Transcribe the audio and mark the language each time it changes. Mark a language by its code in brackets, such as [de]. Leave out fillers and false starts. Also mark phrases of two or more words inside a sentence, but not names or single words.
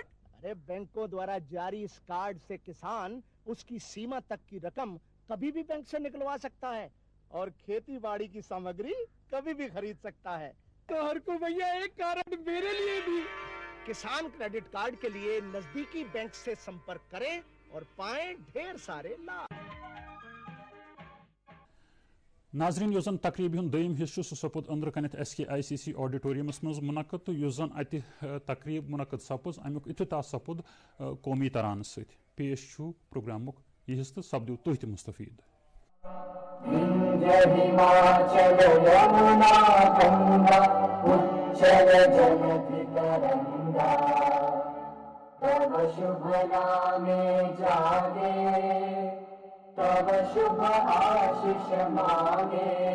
[hi] अरे बैंकों द्वारा जारी इस कार्ड से किसान उसकी सीमा तक की रकम कभी भी बैंक से निकलवा सकता है और खेती बाड़ी की सामग्री कभी भी खरीद सकता है। तो हरकू भैया एक कार्ड मेरे लिए भी। किसान क्रेडिट कार्ड के लिए नजदीकी बैंक से संपर्क करें और पाएं ढेर सारे लाभ। [ks] नाजरीन योजन तकरीब हुंद दोयम हिस्सु सपुद अंदर कनत SKICC ऑडिटोरियमस मज मुनक़द तो योजन अति तकरीब मुनक़द सपुज अमुक इफ्तिताह सपुद कौमी तरान सत पेश छु प्रोग्रामुक यह हिस्सा सपदु तुह त मुस्तफीद। [bn] शुभ नामे जागे तब शुभ आशीष मांगे,